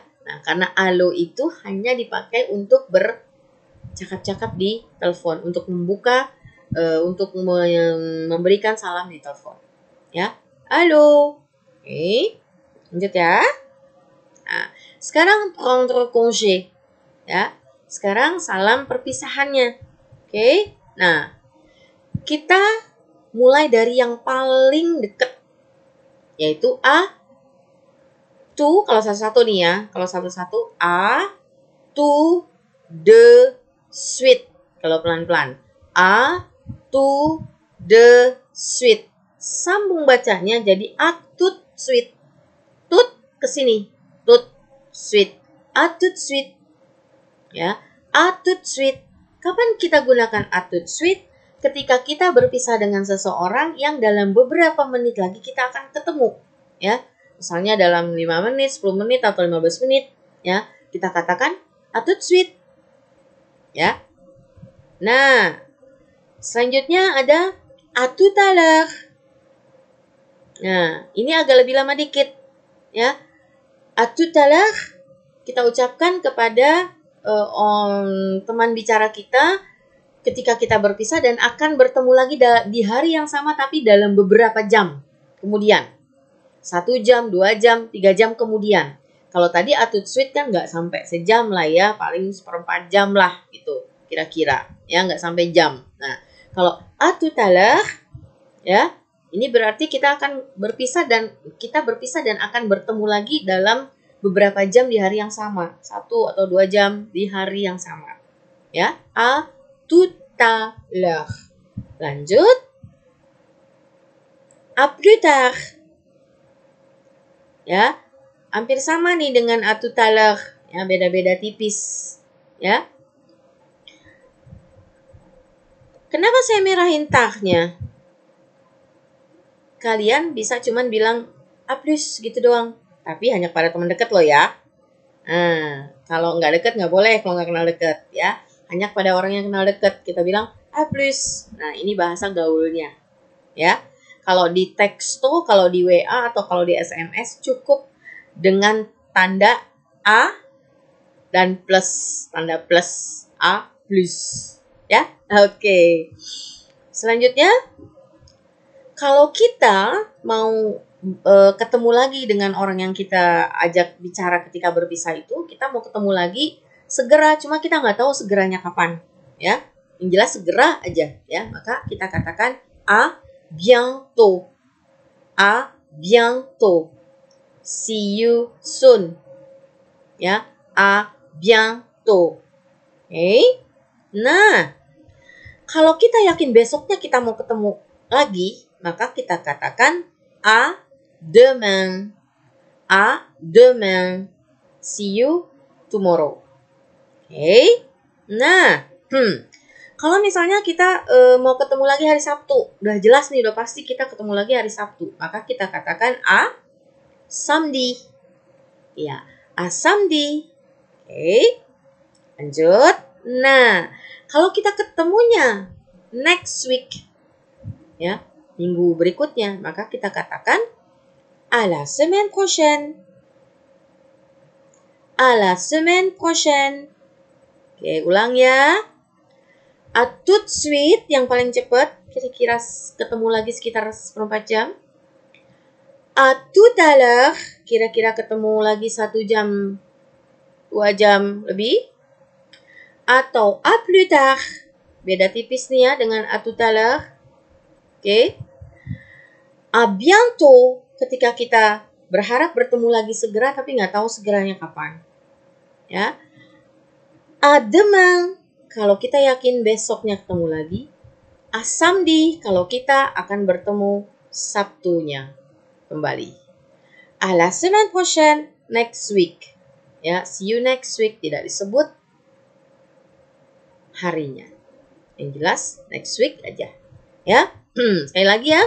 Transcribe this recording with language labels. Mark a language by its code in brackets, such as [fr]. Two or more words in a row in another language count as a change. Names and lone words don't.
[id] Nah, karena halo itu hanya dipakai untuk bercakap-cakap di telepon, untuk membuka, untuk memberikan salam di telepon, ya. Halo, oke, lanjut ya. Nah, sekarang [fr] prendre congé, [id] ya. Sekarang salam perpisahannya. Oke. Nah, kita mulai dari yang paling dekat, yaitu a, tu, kalau satu-satu nih ya. Kalau satu-satu [fr] a, tu, de, suite. [id] Kalau pelan-pelan. [fr] A, tu, de, suite. [id] Sambung bacanya jadi [fr] a tout suite. [id] Tut ke sini. [fr] Tut suite. A tout suite. Ya, a tout suite. [id] Kapan kita gunakan [fr] a tout suite? [id] Ketika kita berpisah dengan seseorang yang dalam beberapa menit lagi kita akan ketemu, ya. Misalnya dalam 5 menit, 10 menit atau 15 menit, ya. Kita katakan [fr] a tout suite. [id] Ya. Nah, selanjutnya ada [fr] a tout à l'heure. [id] Nah, ini agak lebih lama dikit, ya. [fr] A tout à l'heure [id] kita ucapkan kepada teman bicara kita ketika kita berpisah dan akan bertemu lagi di hari yang sama tapi dalam beberapa jam kemudian. 1 jam, 2 jam, 3 jam kemudian. Kalau tadi [fr] a tout suite [id] kan nggak sampai sejam lah ya, paling 1/4 jam lah gitu kira-kira. Ya, nggak sampai jam. Nah, kalau [fr] a tout à l'heure, [id] ya, ini berarti kita akan berpisah dan akan bertemu lagi dalam beberapa jam di hari yang sama. 1 atau 2 jam di hari yang sama. Ya, [fr] a tout à l'heure. Lanjut. A plus tard. [id] Ya, hampir sama nih dengan [fr] a tout à l'heure. [id] Ya, beda-beda tipis. Ya. Kenapa saya merahin tah-nya? Kalian bisa cuman bilang [fr] a plus [id] gitu doang. Tapi hanya pada teman dekat loh ya. Nah, kalau nggak dekat nggak boleh, kalau nggak kenal dekat ya. Hanya pada orang yang kenal dekat kita bilang [fr] a plus. [id] Nah, ini bahasa gaulnya. Ya. Kalau di teksto, kalau di WA atau kalau di SMS cukup dengan tanda A dan plus, tanda plus, [fr] A plus. [id] Ya, oke. Selanjutnya, kalau kita mau ketemu lagi dengan orang yang kita ajak bicara ketika berpisah itu, kita mau ketemu lagi segera, cuma kita nggak tahu segeranya kapan, ya. Yang jelas segera aja, ya. Maka kita katakan [fr] à bientôt, à bientôt, [en] see you soon, [id] ya, [fr] à bientôt. [id] Oke. Nah, kalau kita yakin besoknya kita mau ketemu lagi, maka kita katakan [fr] à demain. À demain. [en] See you tomorrow. [id] Oke. Nah, kalau misalnya kita mau ketemu lagi hari Sabtu, udah jelas nih, udah pasti kita ketemu lagi hari Sabtu, maka kita katakan [fr] à samedi. Ya, à samedi. [id] Oke. Lanjut. Nah, kalau kita ketemunya [en] next week, [id] ya, minggu berikutnya, maka kita katakan [fr] à la semaine prochaine. À la semaine prochaine. [id] Oke, ulang ya. [fr] À tout de suite, [id] yang paling cepat, kira-kira ketemu lagi sekitar 1/4 jam. [fr] À tout à l'heure, [id] kira-kira ketemu lagi 1 jam, 2 jam lebih. [fr] Atau à plus tard, [id] beda tipis nih ya dengan [fr] à tout à l'heure. [id] Oke. [fr] À bientôt, [id] ketika kita berharap bertemu lagi segera tapi nggak tahu segeranya kapan. Ya. [fr] À demain, [id] kalau kita yakin besoknya ketemu lagi. [fr] À samedi, [id] kalau kita akan bertemu Sabtunya kembali. [fr] À la semaine prochaine, [en] next week. Ya, see you next week, [id] tidak disebut harinya. Yang jelas [en] next week [id] aja. Ya. Sekali lagi ya.